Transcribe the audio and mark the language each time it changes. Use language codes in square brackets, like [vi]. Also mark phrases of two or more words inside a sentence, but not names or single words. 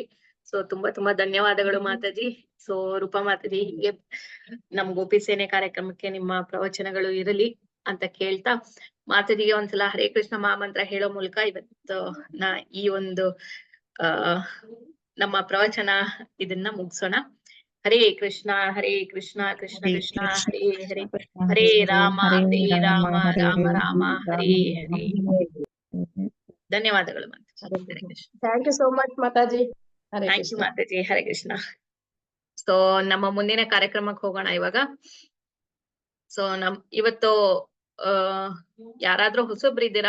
[kn] ಸೊ ತುಂಬಾ ತುಂಬಾ ಧನ್ಯವಾದಗಳು ಮಾತಾಜಿ. ಸೊ ರೂಪಾ ಮಾತಾಜಿ, ಹೀಗೆ ನಮ್ ಗೋಪಿ ಸೇನೆ ಕಾರ್ಯಕ್ರಮಕ್ಕೆ ನಿಮ್ಮ ಪ್ರವಚನಗಳು ಇರಲಿ ಅಂತ ಕೇಳ್ತಾ ಮಾತಾಜಿಗೆ ಒಂದ್ಸಲ ಹರೇ ಕೃಷ್ಣ ಮಹಾಮಂತ್ರ ಹೇಳೋ ಮೂಲಕ ಇವತ್ತು ಈ ಒಂದು ನಮ್ಮ ಪ್ರವಚನ ಇದನ್ನ ಮುಗಿಸೋಣ. [sa] ಹರೇ ಕೃಷ್ಣ ಕೃಷ್ಣ ಕೃಷ್ಣ ಹರೇ ಹರೇ, ಹರೇ ರಾಮ ರಾಮ ರಾಮ ಹರೇ ಹರೇ. [kn] ಧನ್ಯವಾದಗಳು ಮಾತಾಜಿ. [sa] ಹರೇ ಕೃಷ್ಣ. [en] Thank you so much Mataji. Thank you Mataji. [sa] ಹರೇ ಕೃಷ್ಣ. [kn] ಸೊ ನಮ್ಮ ಮುಂದಿನ ಕಾರ್ಯಕ್ರಮಕ್ಕೆ ಹೋಗೋಣ ಇವಾಗ. ಸೊ ಇವತ್ತು ಯಾರಾದ್ರೂ ಹೊಸಬ್ರು ಇದ್ದೀರಾ?